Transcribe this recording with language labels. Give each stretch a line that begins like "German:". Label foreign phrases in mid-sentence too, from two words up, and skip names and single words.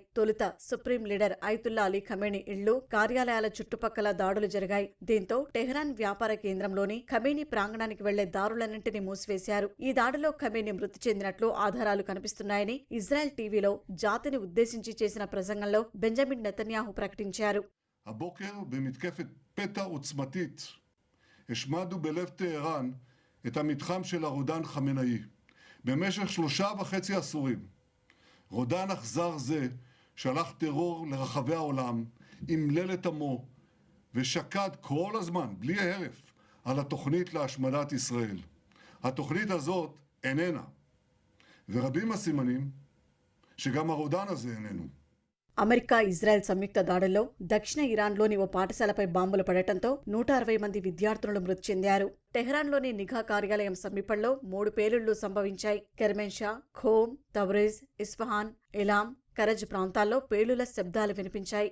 Telugu: తొలుత సుప్రీం లీడర్ అయతుల్లా అలీ ఖమేనీ ఇళ్లు, కార్యాలయాల చుట్టుపక్కల దాడులు జరిగాయి. దీంతో టెహరాన్ వ్యాపార కేంద్రంలోని ఖమేనీ ప్రాంగణానికి వెళ్లే దారులన్నింటినీ మూసివేశారు. ఈ దాడిలో ఖమేనీ మృతి చెందినట్లు ఆధారాలు కనిపిస్తున్నాయని ఇజ్రాయెల్ టీవీలో జాతిని ఉద్దేశించి చేసిన ప్రసంగంలో బెంజమిన్ నెతన్యాహు ప్రకటించారు.
Hebrew: השמדנו בלב טהרן את המתחם של הרודן חמינאי. במשך 3.5 עשורים רודן אכזר זה שלח טרור לרחבי העולם, אמלל את עמו ושקד כל הזמן, בלי הרף, על התוכנית להשמדת ישראל. התוכנית הזאת איננה, ורבים הסימנים שגם הרודן הזה איננו.
Telugu: అమెరికా, ఇజ్రాయెల్ సంయుక్త దాడుల్లో దక్షిణ ఇరాన్లోని ఓ పాఠశాలపై బాంబులు పడటంతో 160 మంది విద్యార్థులు మృతి చెందారు. టెహరాన్లోని నిఘా కార్యాలయం సమీపంలో 3 పేలుళ్లు సంభవించాయి. కెర్మెన్షా, ఖోమ్, తబ్రిజ్, ఇస్ఫహాన్, ఎలాం, కరజ్ ప్రాంతాల్లో పేలుల శబ్దాలు వినిపించాయి.